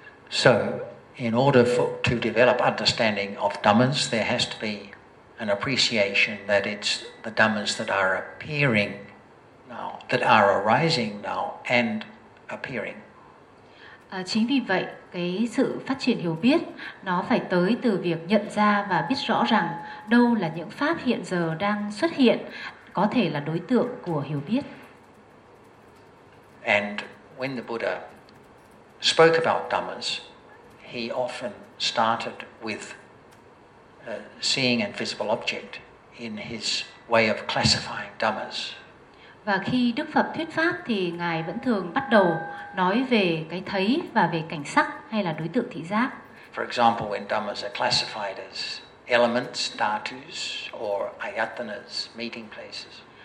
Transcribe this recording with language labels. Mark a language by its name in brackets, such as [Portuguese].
[English] So, in order to develop understanding of dhammas, there has to be an appreciation that it's the dhammas that are appearing now, that are arising now and appearing. [Vietnamese] Chính vì vậy, cái sự phát triển hiểu biết nó phải tới từ việc nhận ra và biết rõ rằng đâu là những pháp hiện giờ đang xuất hiện có thể là đối tượng của hiểu biết. [English] And when the Buddha spoke about dhammas, he often started with seeing and visible object in his way of classifying dhammas. [Vietnamese] Và khi Đức Phật thuyết pháp thì Ngài vẫn thường bắt đầu nói về cái thấy và về cảnh sắc hay là đối tượng thị giác. [English] For example, when dhammas are classified as elements, dhatus or ayatanas, meeting places.